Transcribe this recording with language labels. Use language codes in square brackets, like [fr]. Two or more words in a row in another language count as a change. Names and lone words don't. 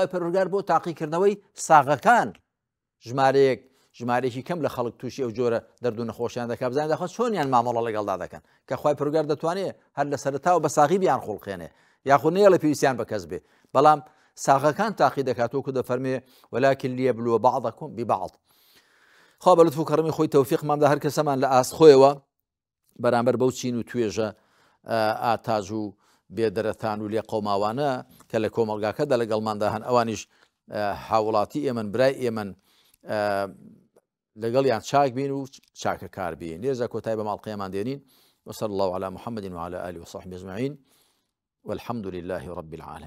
[ckb] پەروەردگار بۆ تاقیکردنەوەی ساغەکان ژمارەیەکی کەم لە خەڵک تووشی ئەو جۆرە دەرد و نەخۆشیان دەکات بزانین داخۆ چۆنیان مامەڵە لەگەڵدا دەکەن کە خۆی پەروەردگار دەتوانێت هەر لە سەرەتاوە بە ساغی بیان خوڵقێنێ یاخود نێڵە پێویستیان بە کەس بێ بەڵام ساغەکان تاقی دەکات وەکو دەفەرمێ ولكن [ar] ليبلو بعضكم ببعض [ckb] خوا بە لوتف و کەڕەمی خۆی تەوفیقماندا هەر کەسەمان لە ئاستخۆیەوە بەرامبەر بەو چین و توێژە ئاتاژ و بێدەرەتان و لێ قەوماوانە کە لە کۆمەڵگاکەدا لەگەڵماندا هەن ئەوانیش هاوڵاتی ئێمن برای ئێمن لەگەڵیان چاک بین و چاکە کار بین لێرزە کۆتای بە ماڵقەیەمان دێنین [ar] وصلى الله على محمد وعلى آله وصحبه أجمعين والحمد لله رب العالمين